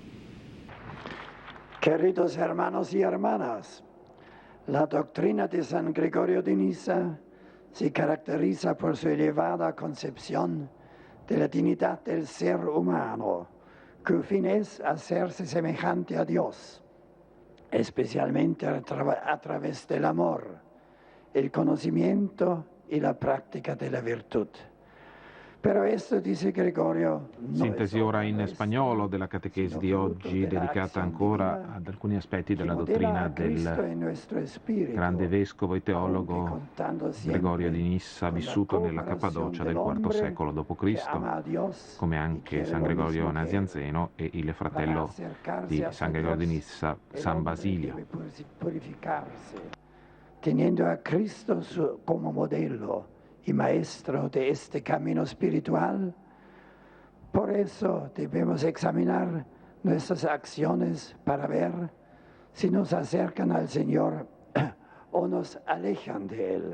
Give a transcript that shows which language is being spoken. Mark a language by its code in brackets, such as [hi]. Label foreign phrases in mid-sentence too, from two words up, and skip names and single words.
[es] Queridos hermanos y hermanas, la doctrina de San Gregorio de Niza se caracteriza por su elevada concepción de la dignidad del ser humano, cuyo fin es hacerse semejante a Dios, especialmente a través del amor, el conocimiento y la práctica de la virtud. Però esto, dice Gregorio, [it] Sintesi ora in spagnolo della catechesi di oggi, dedicata ancora ad alcuni aspetti della dottrina del grande vescovo e teologo Gregorio di Nissa, vissuto nella Cappadocia del IV secolo d.C., come anche San Gregorio Nazianzeno e il fratello di San Gregorio di Nissa, San Basilio. [es] Teniendo a Cristo como modelo y maestro de este camino espiritual, por eso debemos examinar nuestras acciones para ver si nos acercan al Señor o nos alejan de Él.